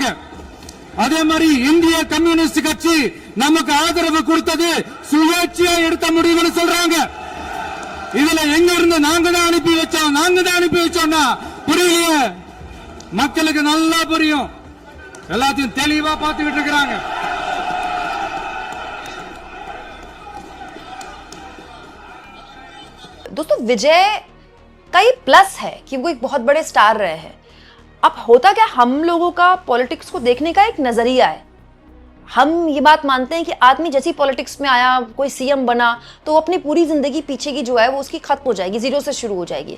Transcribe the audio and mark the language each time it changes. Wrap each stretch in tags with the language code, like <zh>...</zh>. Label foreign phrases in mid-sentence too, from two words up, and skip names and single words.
<ta>அதே மாதிரி இந்திய கம்யூனிஸ்ட் கட்சி நமக்கு ஆதரவு கொடுத்தது சுயேட்சையா எடுத்த முடிவுன்னு சொல்றாங்க. இதுல எங்க இருந்து நாங்க தான் அனுப்பி வச்சோம்னா புரியலையே. மக்களுக்கு நல்லா புரியும், எல்லாத்தையும் தெளிவா பார்த்துக்கிட்டு இருக்கிறாங்க.</ta> <hi>दोस्तों विजय का ये प्लस है कि वो एक बहुत बड़े स्टार रहे हैं। अब होता क्या, हम लोगों का पॉलिटिक्स को देखने का एक नजरिया है। हम ये बात मानते हैं कि आदमी जैसी पॉलिटिक्स में आया, कोई सीएम बना, तो वो अपनी पूरी जिंदगी पीछे की जो है वो उसकी खत्म हो जाएगी, जीरो से शुरू हो जाएगी।</hi>